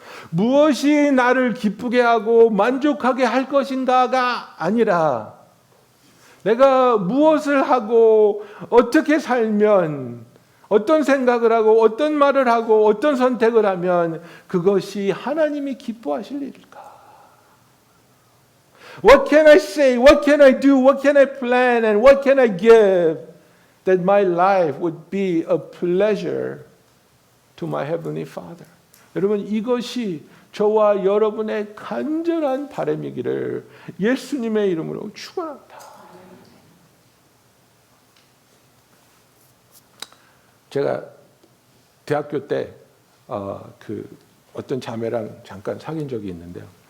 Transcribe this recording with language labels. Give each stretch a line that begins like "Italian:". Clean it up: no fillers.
Korean: 무엇이 나를 기쁘게 하고 만족하게 할 것인가가 아니라, 내가 무엇을 하고 어떻게 살면, 어떤 생각을 하고 어떤 말을 하고 어떤 선택을 하면 그것이 하나님이 기뻐하실 일일까?
English: What can I say? What can I do? What can I plan? And what can I give that my life would be a pleasure to my Heavenly Father?
Korean: 여러분, 이것이 저와 여러분의 간절한 바람이기를 예수님의 이름으로 축원합니다. 제가 대학교 때 어떤 자매랑 잠깐 사귄 적이 있는데요.